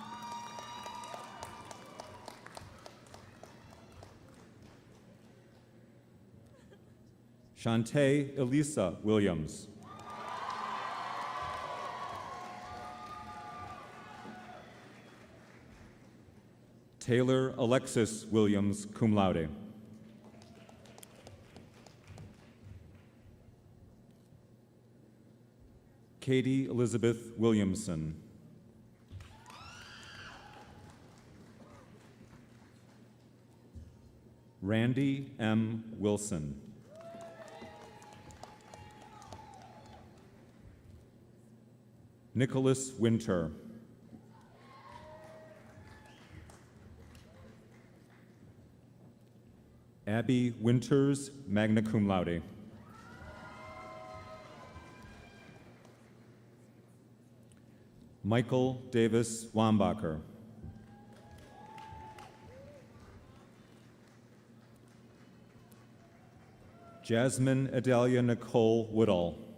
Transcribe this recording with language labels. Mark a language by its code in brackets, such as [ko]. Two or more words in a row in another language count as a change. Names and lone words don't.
[en] Shantae Elisa Williams. Taylor Alexis Williams, [la] cum laude. [en] Katie Elizabeth Williamson. Randy M. Wilson. Nicholas Winter. Abby Winters, [la] magna cum laude. [en] Michael Davis Wambacher. Jasmine Adelia Nicole Woodall.